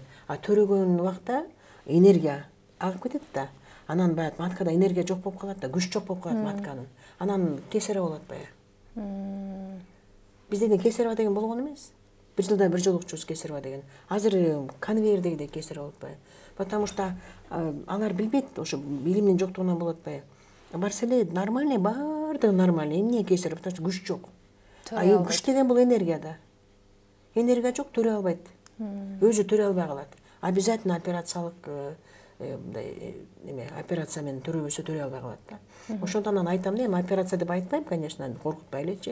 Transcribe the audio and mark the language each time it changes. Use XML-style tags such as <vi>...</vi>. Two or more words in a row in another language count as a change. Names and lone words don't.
<ky>Төрөгөн убакта энергия агып кетет да. Анан баягы маткада энергия жок болуп калат да, күч жок болуп калат матканын. Анан кесарево болот баягы. Бизде кесарево деген болгон эмес. Бир жылда бир жолу учубуз кесарево деген. Азыр конвейердегидей кесарево болуп атпайбы?</ky> <ru>Потому что</ru> <ky>алар билбейт, ошо билимдин жоктугунан болуп атпайбы? Барса эле нормальный, баардыгы нормальный. Эмне кесарево?</ky> <ru>Потому что</ru> <ky>күч жок. Күч деген бул энергия да. Энергия жок, төрө албайт. Өзү төрө албай калат. Обязательно операциялык операция менен төрөбөсө төрө албай калат да. Ошондон анан айтам да, эми операция деп айтпайм, конечно, коркутпай элечи.</ky>